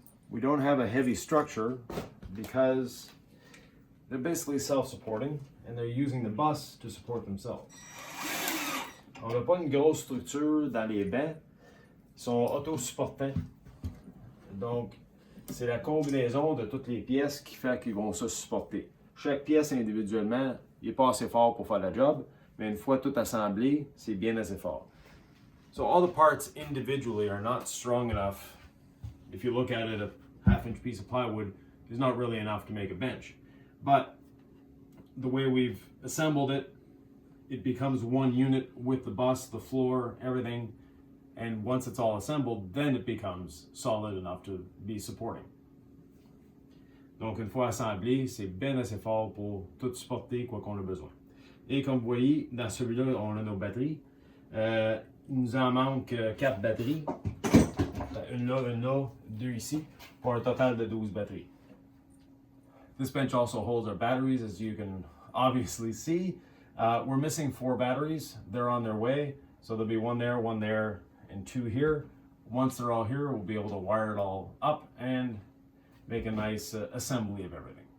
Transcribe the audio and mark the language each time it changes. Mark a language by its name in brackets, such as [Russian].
[English] We don't have a heavy structure because they're basically self-supporting and they're using the bus to support themselves. [French] On n'a pas une grosse structure dans les bancs, ils sont autosupportants. Donc, c'est la combinaison de toutes les pièces qui fait qu'ils vont se supporter. Chaque pièce individuellement, il n'est pas assez fort pour faire la job, mais une fois tout assemblé, c'est bien assez fort. [English] So all the parts individually are not strong enough. If you look at it, a half-inch piece of plywood is not really enough to make a bench. But the way we've assembled it, it becomes one unit with the bus, the floor, everything. And once it's all assembled, then it becomes solid enough to be supporting. [French] Donc une fois assemblé, c'est bien assez fort pour tout supporter quoi qu'on a besoin. Et comme vous voyez, dans celui-là, on a nos batteries. Il nous en manque 4 batteries. Une là, 2 ici, pour un total de 12 batteries. [English] This bench also holds our batteries, as you can obviously see. We're missing 4 batteries. They're on their way. So there'll be one there, and 2 here. Once they're all here, we'll be able to wire it all up and make a nice assembly of everything.